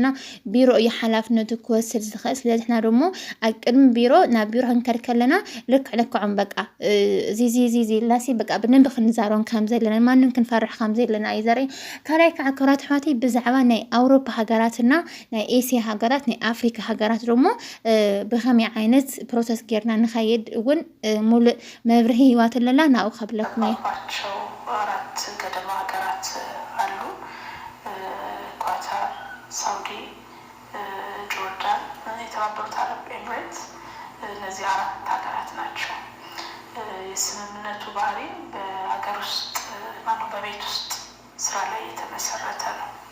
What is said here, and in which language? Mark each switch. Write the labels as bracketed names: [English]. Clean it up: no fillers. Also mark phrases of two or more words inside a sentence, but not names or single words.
[Tigrinya] ቢሮ እዩ ሓላፍነቱ ክወስድ ዝኽእል ስለዚ ሕና ደሞ ኣብ ቅድሚ ቢሮ ናብ ቢሮ ክንከድ ከለና ልክዕልክዖም በቃ እዚ ላሲ በቃ ብደንቢ ክንዛረቦም ከም ዘለና ማንም ክንፈርሕ ከም ዘለና እዩ ዘርኢ ካልኣይ ከዓ ክብራት ኣሕዋተይ ብዛዕባ ናይ ኣውሮፓ ሃገራትና ናይ ኤስያ ሃገራት ናይ ኣፍሪካ ሃገራት ደሞ ብኸመይ ዓይነት ፕሮሰስ ጌርና ንኸይድ እውን ሙሉእ መብርሂ ህይወት ለላ ናው ከብለኩም [Amharic] ያባቸው 4 ገደማ ሀገራት አሉ ኳታር ሳውዲ ጆርዳን የተባበሩት አረብ ኤምሬት እነዚህ 4 ሀገራት ናቸው የስምምነቱ ባህሪ በሀገር ውስጥ በቤት ውስጥ ስራ ላይ የተመሰረተ ነው